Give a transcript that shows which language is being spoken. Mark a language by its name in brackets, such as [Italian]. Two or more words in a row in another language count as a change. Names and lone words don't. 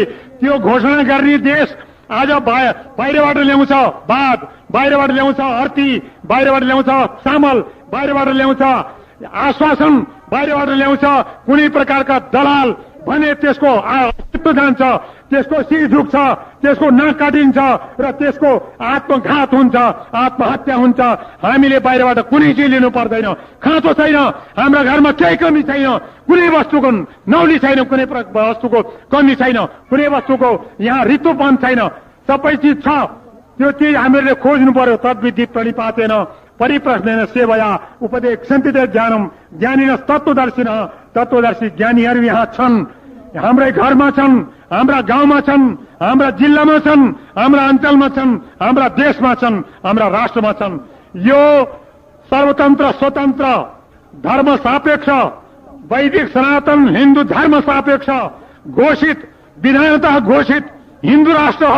[Nepali] त्यो घोषणा गर्ने देश आज बाहिरबाट ल्याउँछ बाघ, बाहिरबाट ल्याउँछ हर्ती, बाहिरबाट ल्याउँछ चामल, बाहिरबाट ल्याउँछ आश्वासन, बाहिरबाट ल्याउँछ कुनै प्रकारका दलाल भने त्यसको अस्तित्व जान्छ, त्यसको शिर झुक्छ, त्यसको नाक काटिन्छ र त्यसको आत्मघात हुन्छ, आत्महत्या हुन्छ। हामीले बाहिरबाट कुनै चिज लिनु पर्दैन। खाँचो छैन, हाम्रा घरमा केही कमी छैन, कुनै वस्तुको नौली छैन, कुनै वस्तुको कमी छैन, कुनै वस्तुको यहाँ रितोपन छैन, सबै चिज छ। त्यो चिज हामीहरूले खोज्नु पर्यो। [Sanskrit] तद्विधि प्रणिपातेन परिप्रश्नेन सेवया उपदेक्षन्ति ज्ञानम ज्ञानिनस् तत्त्वदर्शिनः। [Nepali] तत्त्वदर्शी ज्ञानीहरू यहाँ छन्, हाम्रै घरमा छन्, हाम्रा गाउँमा छन्, हाम्रा जिल्लामा छन्, हाम्रा अञ्चलमा छन्, हाम्रा देशमा छन्, हाम्रा राष्ट्रमा छन्। यो सर्वतन्त्र स्वतन्त्र धर्म सापेक्ष वैदिक सनातन हिन्दू धर्म सापेक्ष घोषित विधानतः घोषित हिन्दू राष्ट्र हो।